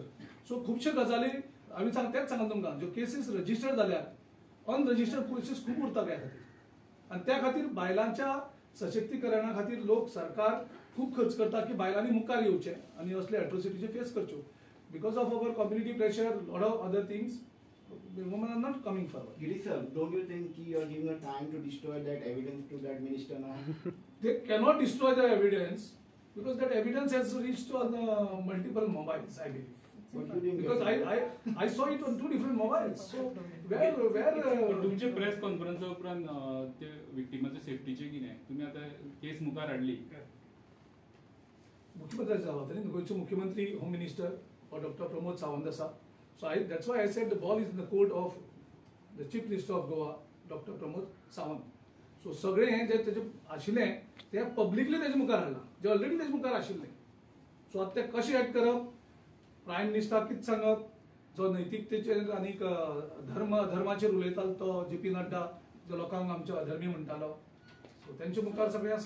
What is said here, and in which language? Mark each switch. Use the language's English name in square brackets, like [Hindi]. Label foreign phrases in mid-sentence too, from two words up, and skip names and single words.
[Konkani] सो खुबश्यो गजाली हांवें तेंच सांगला तुमकां ज्यो केसीस रजिस्टर्ड जाल्यात अनरजिस्टर्ड केसीस खूब उरता त्या खातीर. आनी त्या खातीर बायलांच्या सशक्तीकरणा खातीर लोक सरकार खूब खर्च करता की बायलांनी मुखार येवचे आनी असले एट्रोसिटीचे फेस करच्यो. [English] because of our community pressure lot of other things women are not coming forward. Girish sir, don't you think you are giving a time to destroy that evidence to that minister now? They cannot destroy the evidence because that evidence has reached on multiple mobiles, I believe. But you didn't Because get I saw it on 2 different mobiles. So where [Konkani] तुमचे प्रेस कॉन्फरन्सा उपरांत ते विक्टिमाच्या सेफ्टीचे कितें तुम्ही आता केस मुखार हाडली मुख्यमंत्र्याची जबाबदारी गोंयचे मुख्यमंत्री होम मिनिस्टर डॉक्टर प्रमोद सावंत आसा. [English] So that's why I said the ball is in the court of the chief minister of Goa, Dr. Pramod Sawant. [Konkani] So सगळे हे जे तेजे आशिल्लें ते पब्लिकली तेजे मुखार हाडलां जे ऑलरेडी तेजे मुखार आशिल्लें. सो आतां ते कशें एक्ट करप [English] prime minister [Konkani] कितें सांगप जो नैतिकतेचेर आनीक धर्माचेर उलयतालो तो JP नड्डा जो लोकांक आमचे अधर्मी म्हणटालो सो तेंचे मुखार सगळें आसा